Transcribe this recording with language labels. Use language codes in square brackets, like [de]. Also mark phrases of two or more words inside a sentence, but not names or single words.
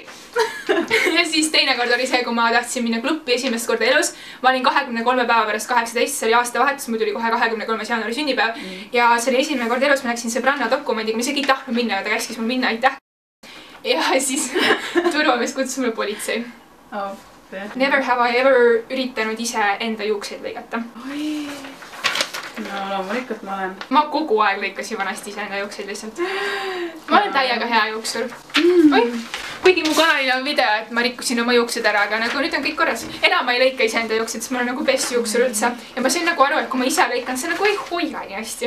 [et] Ja siis teine kord oli see, kui ma tahtsin minna klubbi esimest korda elus. Ma olin 23 päeva pärast 18, see oli aasta vahetus, mul tuli kohe 23. jaanuari sünnipäev. Ja see oli esimene kord elus, ma läksin sõbranna dokumendiga, ma isegi ei tahtnud minna, ta käskis mul minna, aitäh. Ja siis turvamees kutsus mulle politsei. [en] Never have I ever [et] üritanud ise enda juukseid lõigata. No loomulikult ma olen. Ma kogu aeg lõikasin vanasti ise enda juukseid lihtsalt. Ma olen täiega hea juuksur. Kuigi mu kanalil on video, et ma rikkusin oma juuksed ära, aga nagu nüüd on kõik korras. Enam ma ei lõika ise enda juuksed, sest ma olen nagu best juuksur üldse. Ja ma sain nagu aru, et kui ma ise lõikan, see nagu ei hoia nii hästi.